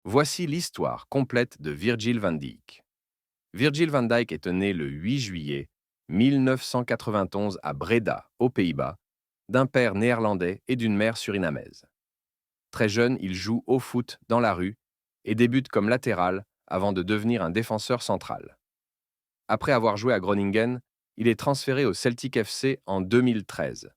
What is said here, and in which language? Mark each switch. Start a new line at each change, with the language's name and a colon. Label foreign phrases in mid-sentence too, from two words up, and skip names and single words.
French: Voici l'histoire complète de Virgil van Dijk. Virgil van Dijk est né le 8 juillet 1991 à Breda, aux Pays-Bas, d'un père néerlandais et d'une mère surinamaise. Très jeune, il joue au foot dans la rue et débute comme latéral avant de devenir un défenseur central. Après avoir joué à Groningen, il est transféré au Celtic FC en 2013.